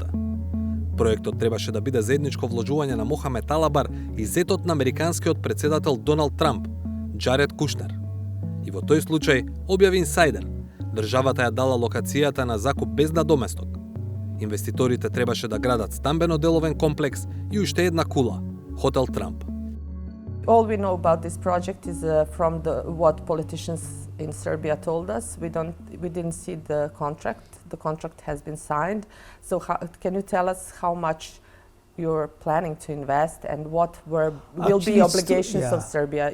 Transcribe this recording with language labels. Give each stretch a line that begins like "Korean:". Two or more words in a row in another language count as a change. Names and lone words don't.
Macedonian: Проектот требаше да биде заедничко вложување на Мохамед Алабар и зетот на американскиот председател Доналд Трамп, Џаред Кушнер. И во тој случај, објави Инсайдер, државата ја дала локацијата на закуп без надоместок. Инвеститорите требаше да градат стамбено-деловен комплекс и уште една кула, Хотел Трамп.
English: all we know about this project is from what politicians in Serbia told us. We didn't see the contract. The contract has been signed. So can you tell us how much you're planning to invest and what will be obligations of Serbia?